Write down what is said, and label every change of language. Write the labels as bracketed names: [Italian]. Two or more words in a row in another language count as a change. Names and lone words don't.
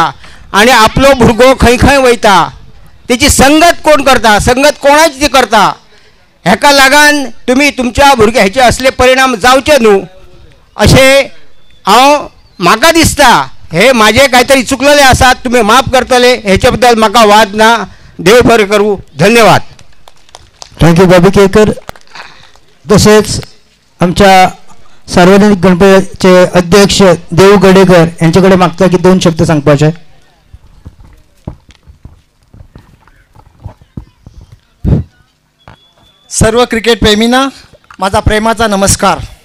[Konkani] आणि आपलो भुरगो खंय खंय वयता तेची संगत कोण करता, संगत कोणाची ती करता, हेका लागून तुम्ही तुमच्या भुरग्याचे असले परिणाम जावचे न्हू अशें म्हाका दिसता. हे माझे काहीतरी चुकलेले आसात, तुम्ही माफ करतले हेच्या बद्दल म्हाका वाद ना. देव बरें करूं. धन्यवाद. [English] thank you [Konkani] बाबी केरकर. तसेच आमच्या सार्वजनिक गणपतीचे अध्यक्ष देव गडेकर यांच्याकडे मागता की 2 शब्द सांगपाचे. [Marathi] सर्व क्रिकेट प्रेमींना माझा प्रेमाचा नमस्कार.